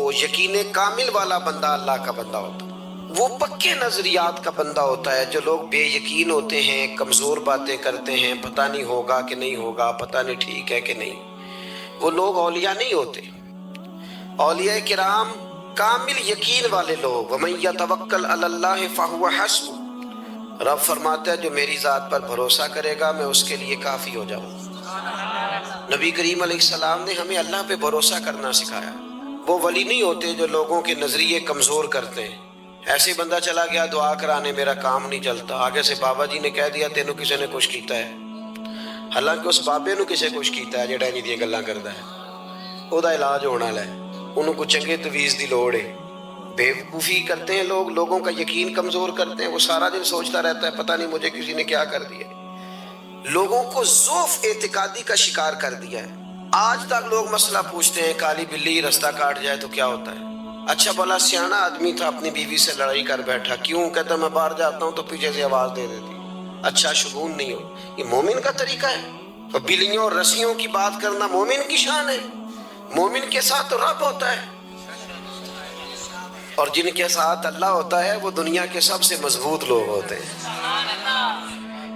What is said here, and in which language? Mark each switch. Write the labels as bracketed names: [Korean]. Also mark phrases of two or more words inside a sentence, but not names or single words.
[Urdu] یقین کامل والا بندہ اللہ کا بندہ ہوتا ہے. وہ پکے نظریات کا بندہ ہوتا ہے. جو لوگ بے یقین ہوتے ہیں, کمزور باتیں کرتے ہیں, پتہ نہیں ہوگا کہ نہیں ہوگا, پتہ نہیں ٹھیک ہے کہ نہیں, وہ لوگ اولیاء نہیں ہوتے. اولیاء کرام کامل یقین والے لوگ. [Arabic] وَمَن يَتَوَکَّلْ عَلَى اللَّهِ فَهُوَ حَسْبُهُ, [Urdu] رب فرماتا ہے جو میری ذات پر بھروسہ کرے گا میں اس کے لیے کافی ہو جاؤں. نبی کریم علیہ السلام نے ہمیں اللہ پہ بھروسہ کرنا سکھایا. وہ ولی نہیں ہوتے جو لوگوں کے نظریے کمزور کرتے ہیں. ایسے بندہ چلا گیا دعا کرانے, میرا کام نہیں چلتا, آگے سے بابا جی نے کہہ دیا [Punjabi] تینوں کسی نے کچھ کیتا ہے, حالانکہ اس بابے نو کسے کچھ کیتا ہے جڑا انہی دی گلاں کردا ہے. او دا علاج ہونا ہے, انہوں کو چنگے تویز دی لوڑ ہے. [Urdu] بیوقوفی کرتے ہیں لوگ, لوگوں کا یقین کمزور کرتے ہیں. وہ سارا دن سوچتا رہتا ہے پتہ نہیں مجھے کسی نے کیا کر دیا. لوگوں کو ضعف اعتقادی کا شکار کر دیا ہے. آج تک لوگ مسئلہ پوچھتے ہیں کالی بلی رستہ کاٹ جائے تو کیا ہوتا ہے. اچھا بھلا سیانا آدمی تھا، اپنی بیوی سے لڑائی کر بیٹھا، کیوں? کہتا میں باہر جاتا ہوں تو پیچھے سے آواز دے دیتی۔ اچھا شگون نہیں ہو، یہ مومن کا طریقہ ہے? تو بلیوں اور رسیوں کی بات کرنا مومن کی شان ہے? مومن کے ساتھ تو رب ہوتا ہے، اور جن کے ساتھ اللہ ہوتا ہے وہ دنیا کے سب سے مضبوط لوگ ہوتے ہیں.